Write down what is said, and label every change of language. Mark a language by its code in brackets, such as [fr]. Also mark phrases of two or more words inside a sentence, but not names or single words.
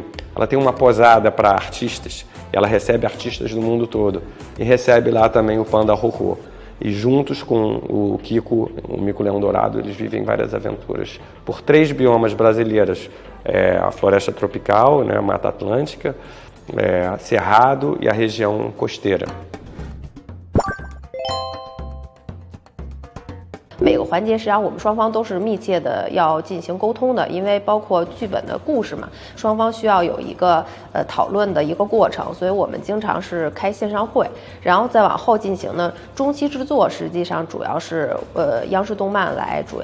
[pt] Ela tem uma posada para artistas, ela recebe artistas do mundo todo e recebe lá também o panda Ho Ho. E juntos com o Kiko, o mico-leão dourado, eles vivem várias aventuras por 3 biomas brasileiros. A floresta tropical, né, a Mata Atlântica, Cerrado e a região costeira. [zh] 每个环节实际上我们双方都是密切的要进行沟通的，因为包括剧本的故事嘛，双方需要有一个讨论的一个过程，所以我们经常是开线上会，然后再往后进行呢，中期制作实际上主要是央视动漫主